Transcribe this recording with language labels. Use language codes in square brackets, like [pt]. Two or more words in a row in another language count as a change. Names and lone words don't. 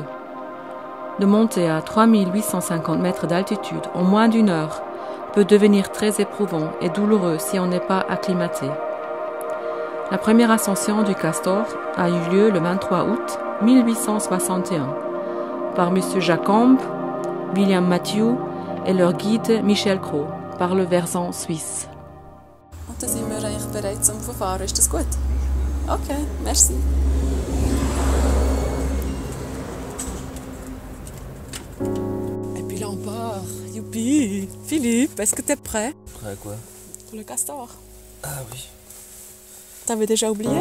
[fr] De monter à 3850 mètres d'altitude en moins d'une heure peut devenir très éprouvant et douloureux si on n'est pas acclimaté. La première ascension du Castor a eu lieu le 23 août 1861 par M. Jacomb, William Matthew et leur guide Michel Cros par le versant suisse. [de] Und dann sind wir eigentlich bereit zum Verfahren. Ist das gut? [fr] Okay, merci. Youpi! Philippe, est-ce que t'es prêt? Prêt à quoi? Pour le castor. Ah oui. T'avais déjà oublié?